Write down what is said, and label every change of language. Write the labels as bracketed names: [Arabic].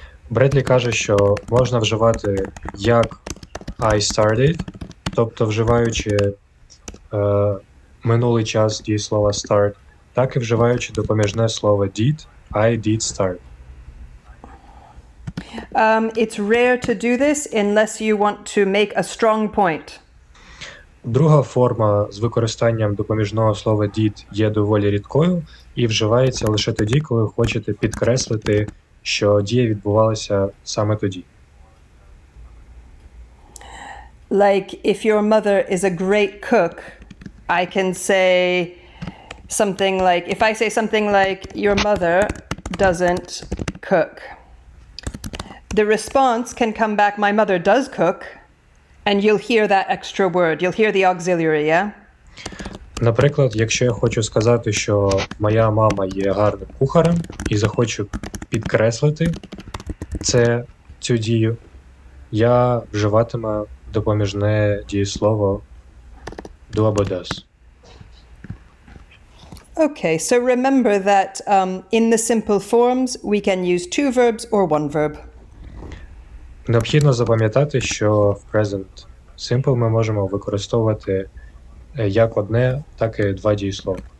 [Ukrainian] Бредлі каже, що можна вживати як [English] I started, [Ukrainian] тобто вживаючи минулий час дієслова start, так і вживаючи допоміжне слово did, [English] I did start. It's rare to do this unless you want to make a strong point. [Ukrainian] Друга форма з використанням допоміжного слова did є доволі рідкою і вживається лише тоді, коли ви хочете підкреслити, що дія відбувалася саме тоді. [English] Like, if your mother is a great cook, I can say something like, if I say something like, your mother doesn't cook, the response can come back, my mother does cook, and you'll hear that extra word. You'll hear the auxiliary, yeah? [Ukrainian] Наприклад, якщо я хочу сказати, що моя мама є гарним кухарем і захочу підкреслити цю дію, я вживатиму допоміжне дієслово do або does. [English] Okay, so remember that in the simple forms, we can use two verbs or one verb. [Ukrainian] Необхідно запам'ятати, що в present simple ми можемо використовувати як одне, так і два дієслова.